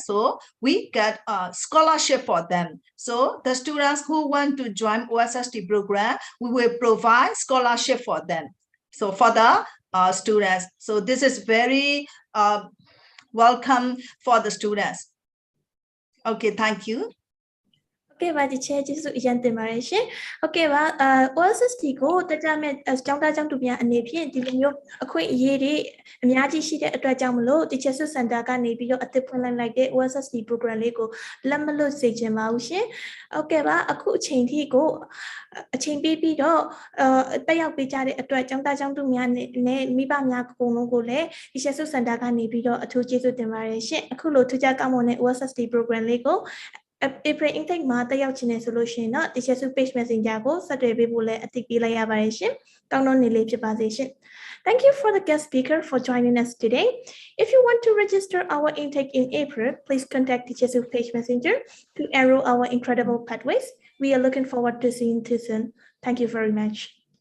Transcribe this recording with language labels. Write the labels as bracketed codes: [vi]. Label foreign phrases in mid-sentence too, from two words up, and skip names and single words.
[en] So we get a scholarship for them. So the students who want to join OSST program, we will provide scholarship for them. So for the students, so this is very welcome for the students. Okay, thank you. [my] Okay, ပါဒီချဲကျေးဇူးအရင်တင်ပါတယ်ရှင်။ Okay ပါOSST ကိုတက်ကြမဲ့ကျောင်းသားကျောင်းသူများအနေဖြင့်ဒီလိုမျိုးအခွင့်အရေးတွေအများကြီးရှိတဲ့အတွက်ကြောင့် မလို့ 𝐸𝐠𝐡 Center ကနေပြီးတော့အသစ်ဖွင့်လိုက်တဲ့ OSST program လေးကိုလက်မလွတ်စေချင်ပါဘူးရှင်။ Okay ပါအခုအ ချိန်ထိကိုအချိန်ပေးပြီးတော့တက်ရောက်ပေးကြတဲ့အတွက်ကျောင်းသားကျောင်းသူများနဲ့မိဘများအကုန်လုံးကိုလည်း 𝐸𝐠𝐡 Center ကနေပြီးတော့အထူးကျေးဇူးတင်ပါတယ်ရှင်။အခုလိုထူးခြားကောင်းမွန်တဲ့ OSST program လေးကို [en] April intake [my] မှာတက်ရောက်ခြင်းနဲ့ဆိုလို့ရှိရင်တော့ 𝐸𝐠𝐡 [en] page messenger [my] ကိုဆက်သွယ်ပေးဖို့လည်းအသိပေးလိုက်ရပါတယ်ရှင်။ကောင်းသောနေ့လေးဖြစ်ပါစေရှင်။ [en] Thank you for the guest speaker for joining us today. If you want to register our intake in April, please contact 𝐸𝐠𝐡 page messenger to enroll our incredible pathways. We are looking forward to seeing you soon. Thank you very much.